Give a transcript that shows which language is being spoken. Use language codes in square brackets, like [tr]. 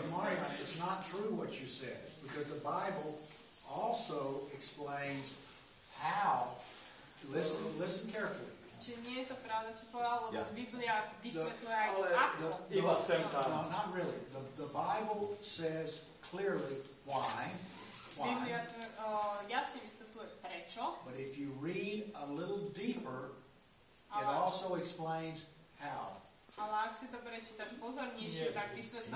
[en] Marian, it's not true what you said, because the Bible also explains how. Listen carefully. [sk] Čiže nie je to pravda, čo povedal, lebo Biblia vysvetľuje aj ako. Iba sem tam. [en] No, not really. The Bible says clearly why. [sk] Biblia jasne vysvetľuje prečo. [en] But if you read a little deeper, it also explains how. [sk] Ale ak si to prečítaš pozornejšie, tak vysvetľuje